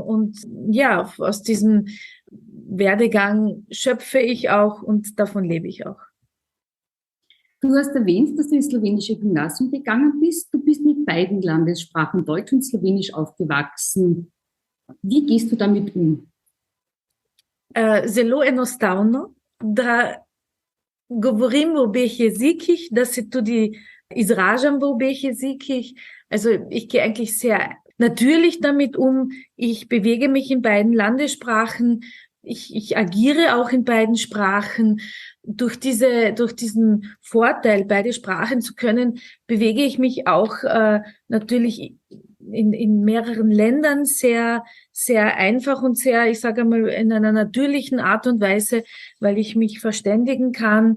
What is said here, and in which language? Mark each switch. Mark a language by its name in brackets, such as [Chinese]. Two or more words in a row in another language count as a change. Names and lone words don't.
[German] Und ja, aus diesem Werdegang schöpfe ich auch und davon lebe ich auch. Du hast erwähnt, dass du ins slowenische Gymnasium gegangen bist. Du bist mit beiden Landessprachen Deutsch und Slowenisch aufgewachsen. Wie gehst du damit um? [Slovenian] Zelo enostavno, da govorim v obeh jezikih, da se tudi izražam v obeh jezikih. [German] Also ich gehe eigentlich sehr natürlich damit um. Ich bewege mich in beiden Landessprachen. Ich agiere auch in beiden Sprachen. Durch diesen Vorteil, beide Sprachen zu können, bewege ich mich auch natürlich in mehreren Ländern sehr, sehr einfach und sehr, ich sage mal, in einer natürlichen Art und Weise, weil ich mich verständigen kann.